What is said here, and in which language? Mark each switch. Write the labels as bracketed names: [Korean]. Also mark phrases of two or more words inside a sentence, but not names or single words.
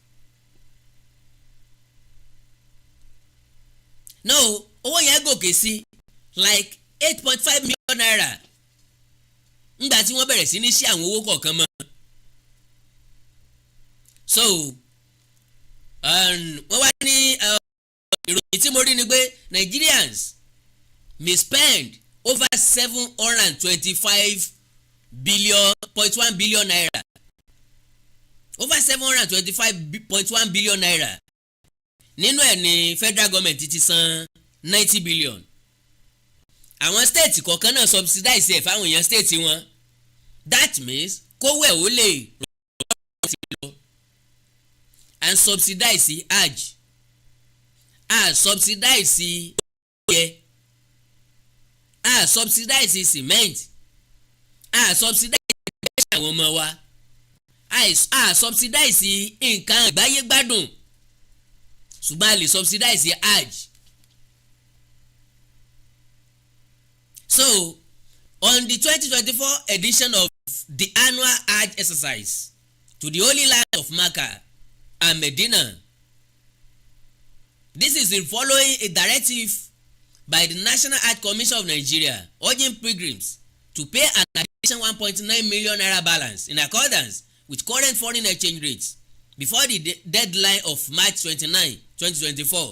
[Yoruba] No, owó yẹn gòkè sí [English] like 8.5 million naira [Yoruba] ńgbà tí wọ́n bẹ̀rẹ̀ sí ní ṣí àwọn owó kọ̀ọ̀kan mọ́. [English] So [Yoruba] wọ́n wá ní ìròyìn tí mo rí ni pé [English] Nigerians may spend over 725 billion naira, over 725.1 billion naira. [Yoruba] Nínú ẹ̀ ní [English] federal government [Yoruba] ti san 90 billion. Àwọn state kọ̀ọ̀kan náà subsidize ẹ̀ fáwọn èèyàn state wọn. [English] That means [Yoruba] kówó ẹ̀ ó lè rọ̀ [English] and subsidize Hajj, subsidize [Yoruba] oúnjẹ, [English] subsidize cement, subsidize [Yoruba] àwọn ọmọ wa, subsidize nǹkan àgbáyé gbádùn, ṣùgbọ́n a lè [English] subsidize Hajj. So on the 2024 edition of the annual Hajj exercise to the Holy Land of Mecca and Medina, this is in following a directive by the National Hajj Commission of Nigeria urging pilgrims to pay an additional 1.9 million naira balance in accordance with current foreign exchange rates before the deadline of March 29, 2024.